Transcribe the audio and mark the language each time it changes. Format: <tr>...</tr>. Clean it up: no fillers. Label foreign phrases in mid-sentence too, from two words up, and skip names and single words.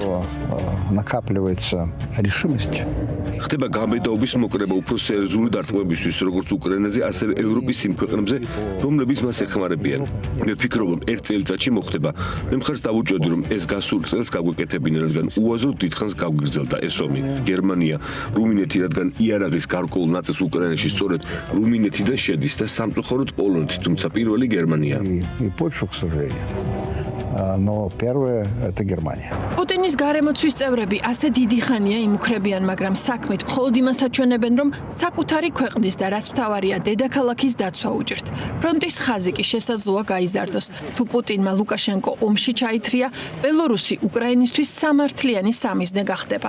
<ru>Накапливается решимость.</ru> <ka>ხდება გამბედაობის მოკრება უფრო სერიოზული დარტყმებისთვის, როგორც უკრაინაზე, ასევე ევროპის იმ ქვეყნებზე, რომლებიც მას ეხმარებიან. მე ვფიქრობ, რომ ერთ წელიწადში მოხდება. მე მხარს დავუჭერდი, რომ ეს გასულ წელს გაგვეკეთებინა, რადგან უაზროდ დიდხანს გაგვიგრძელდა ეს ომი. გერმანია, რუმინეთი, რადგან იარაღის გარკვეულ ნაწილს უკრაინაში სწორედ რუმინეთიდან შედის და სამწუხაროდ პოლონეთი, თუმცა პირველი გერმანია.</ka> <ru>И Польшу, к сожалению. но первое – это Германия.</ru> <ka>პუტინის გარემოცვის წევრები ასე დიდი ხანია იმუქრებიან, მაგრამ საქმით მხოლოდ იმას აჩვენებენ, რომ საკუთარი ქვეყნის და რაც მთავარია დედაქალაქის დაცვა უჭირთ. ფრონტის ხაზი კი შესაძლოა გაიზარდოს. თუ პუტინმა ლუკაშენკო ომში ჩაითრია, ბელორუსი უკრაინისთვის სამართლიანი სამიზნე გახდება.</ka>